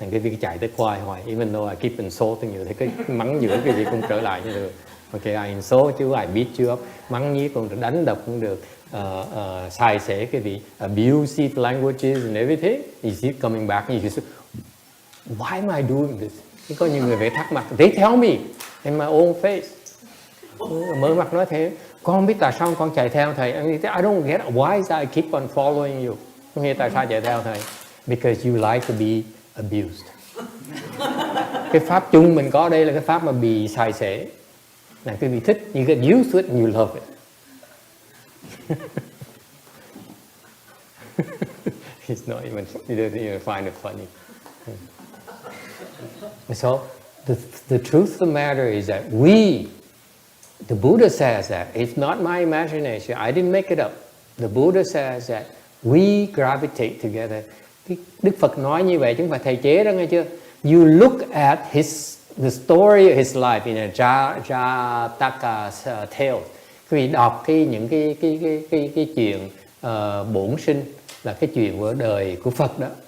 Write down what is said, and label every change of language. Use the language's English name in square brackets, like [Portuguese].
[Vietnamese] Thành cái việc chạy tới khoai hoài. [English] Even though I keep insulting you, [Vietnamese] thì cái mắng giữa cái gì cũng trở lại như được. [English] Okay, I insult you, I beat you up. [Vietnamese] Mắng nhiếc cũng được, đánh đập cũng được. Xài xể cái gì, [English] abusive languages and everything. You keep coming back and you just, why am I doing this? [Vietnamese] Có nhiều người phải thắc mắc. [English] They tell me in my own face. [Vietnamese] Mở mặt nói thế. Con không biết tại sao con chạy theo thầy. [English] I don't get it. Why is I keep on following you? [Vietnamese] Không hiểu tại sao chạy theo thầy. [English] Because you like to be abused. [Vietnamese] Cái pháp chung mình có đây là cái pháp mà bị xài xể. Là quý vị thích, [English] you get used to it and you love it. It's not even, you don't even find it funny. So, the truth of the matter is that the Buddha says that, it's not my imagination, I didn't make it up. The Buddha says that we gravitate together. [Vietnamese] Đức Phật nói như vậy chứ không phải thầy chế đó nghe chưa? [English] You look at the story of his life in a Jataka's tale. [Vietnamese] Quý vị đọc những cái chuyện bổn sinh, là cái chuyện của đời của Phật đó.